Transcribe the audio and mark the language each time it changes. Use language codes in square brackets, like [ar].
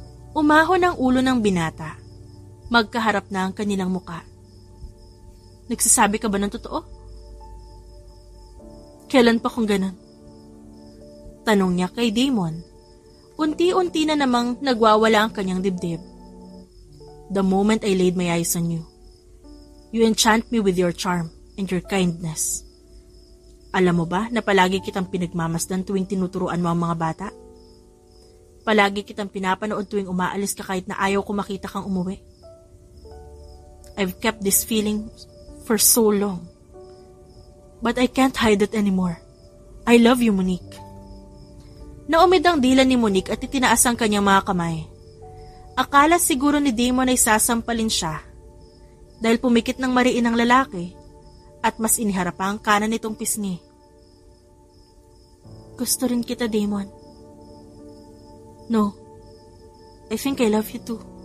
[tl] Umahon ang ulo ng binata. Magkaharap na ang kanilang muka. Nagsasabi ka ba ng totoo? Kailan pa kung ganun? Tanong niya kay Damon. Unti-unti na namang nagwawala ang kanyang dibdib. [en] The moment I laid my eyes on you, you enchant me with your charm and your kindness. [tl] Alam mo ba na palagi kitang pinagmamasdan tuwing tinuturuan mo ang mga bata? Palagi kitang pinapanood tuwing umaalis ka kahit na ayaw ko makita kang umuwi. [en] I've kept this feeling for so long. But I can't hide it anymore. I love you, Monique. [tl] Naumid ang dila ni Monique at itinaas ang kanyang mga kamay. Akala siguro ni Damon ay sasampalin siya dahil pumikit ng mariin ang lalaki at mas iniharap pa ang kanan nitong pisngi. Gusto rin kita, Damon. [en] No, I think I love you too.